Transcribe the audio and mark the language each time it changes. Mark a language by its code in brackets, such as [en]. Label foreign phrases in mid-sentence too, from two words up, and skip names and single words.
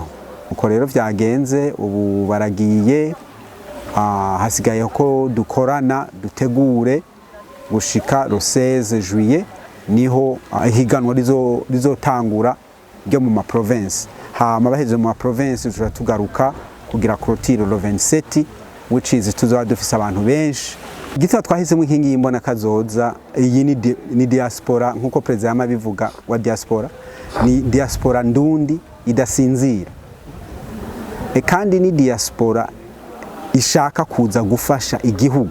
[rn] Uko rero vyagenze ubu baragiye hasigaye ko dukorana dutegure gushika [fr] le 16 juillet [rn] niho ihiganwa rizotangura ryo mu ma province. Hama baheze mu ma province turatugaruka kugira clôture le 27 [en] which is [rn] tuzoba dufise abantu benshi. Gitwa twahisemo inkingi y'imbona kazoza iyi ni diaspora nkuko president yamabivuga wa diaspora ni diaspora ndundi idasinzira. Kandi ni diaspora ishaka kuza gufasha igihugu.